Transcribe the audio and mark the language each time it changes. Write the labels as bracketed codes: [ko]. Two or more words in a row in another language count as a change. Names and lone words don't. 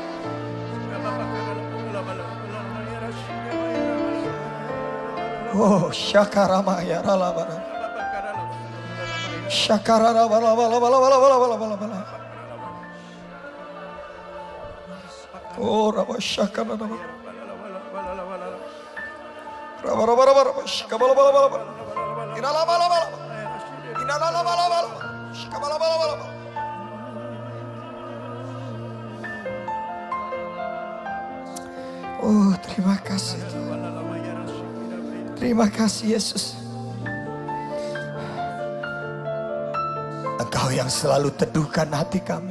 [id] Oh, syakarama-ya ralabana. Syakarara-bala-bala-bala-bala-bala-bala-bala. Oh, raba syakarara-bala. Raba-raba-raba-raba. Shikabala-bala-bala-bala. Inala-bala-bala. Inala-bala-bala. Shikabala-bala-bala. Oh, terima kasih Tuhan. Terima kasih Yesus. Engkau yang selalu teduhkan hati kami.